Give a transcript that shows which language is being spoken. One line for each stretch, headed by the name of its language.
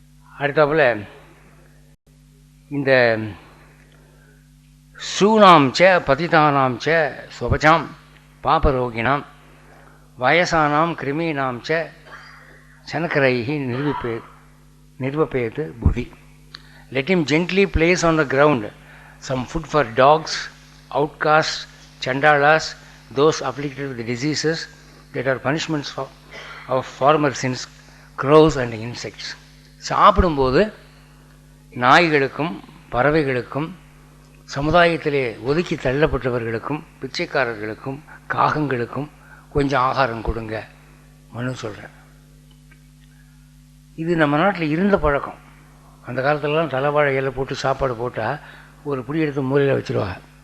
Tamil: அடுத்தாப்புல இந்த
Sanskrit: சூனாம் ச பதிதானாம் ச ஸ்வபஜாம் பாபரோகிணாம் வயசானாம் கிருமீனாம் ச சனக்கரைஹி நிர்வபேத் புதி.
English: Let him gently place on the ground some food for dogs, outcasts, chandalas, those afflicted with diseases that are punishments of former sins, crows and insects.
Tamil: சாப்பிடும்போது நாய்களுக்கும் பறவைகளுக்கும் சமுதாயத்திலே ஒதுக்கி தள்ளப்பட்டவர்களுக்கும் பிச்சைக்காரர்களுக்கும் காகங்களுக்கும் கொஞ்சம் ஆகாரம் கொடுங்க மனு சொல்கிறேன். இது நம்ம நாட்டில் இருந்த பழக்கம். அந்த காலத்துலலாம் தலைவாழை இலை போட்டு சாப்பாடு போட்டால் ஒரு புடி எடுத்து மூலையில் வச்சுருவாங்க.